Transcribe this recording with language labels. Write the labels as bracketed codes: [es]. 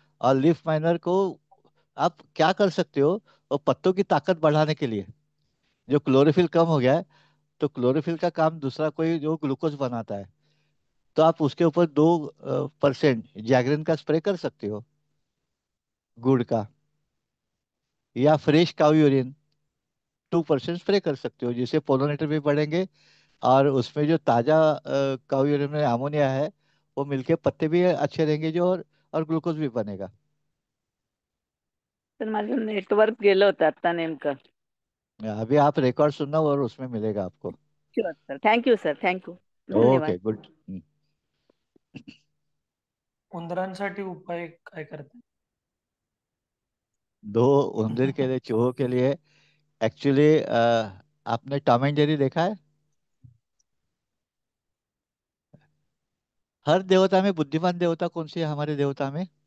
[hi] और leaf miner को आप क्या कर सकते हो, वो पत्तों की ताकत बढ़ाने के लिए, जो क्लोरोफिल कम हो गया है, तो क्लोरोफिल का काम दूसरा कोई जो ग्लूकोज बनाता है, तो आप उसके ऊपर 2% जैगरिन का स्प्रे कर सकते हो, गुड़ का, या फ्रेश काउ यूरिन 2% स्प्रे कर सकते हो, जिससे पोलिनेटर भी बढ़ेंगे। और उसमें जो ताजा काउ यूरिन में अमोनिया है, वो मिलके पत्ते भी अच्छे रहेंगे जो, और ग्लूकोज भी बनेगा। [mr] तर माझं नेटवर्क गेलं होतं आता नेमकं. [hi] अभी आप रिकॉर्ड सुनना और उसमें मिलेगा आपको। [en] Sure sir. Thank you sir. Thank you. धन्यवाद. Okay good. [mr] उंदरांसाठी उपाय काय करतात? [hi] दो उंदीर के लिए, चूहों के लिए, एक्चुअली आपने टॉम एंड जेरी देखा है? हर देवता में बुद्धिमान देवता कौन सी है हमारे देवता में?